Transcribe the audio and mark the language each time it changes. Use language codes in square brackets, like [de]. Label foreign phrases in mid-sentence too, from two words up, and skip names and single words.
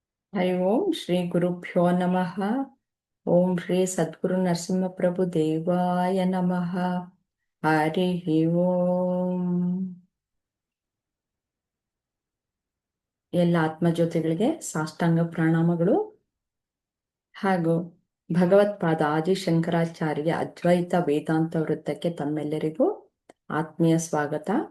[sa] ಹರಿ ಓಂ ಶ್ರೀ ಗುರುಭ್ಯೋ ನಮಃ. ಓಂ ಶ್ರೀ ಸದ್ಗುರು ನರಸಿಂಹಪ್ರಭು ದೇವಾಯ ನಮಃ. ಹರಿ ಓಂ. [kn] ಎಲ್ಲ ಆತ್ಮಜ್ಯೋತಿಗಳಿಗೆ ಸಾಷ್ಟಾಂಗ ಪ್ರಣಾಮಗಳು ಹಾಗೂ ಭಗವತ್ಪಾದ ಆದಿಶಂಕರಾಚಾರ್ಯ ಅದ್ವೈತ ವೇದಾಂತ ವೃತ್ತಕ್ಕೆ ತಮ್ಮೆಲ್ಲರಿಗೂ ಆತ್ಮೀಯ ಸ್ವಾಗತ.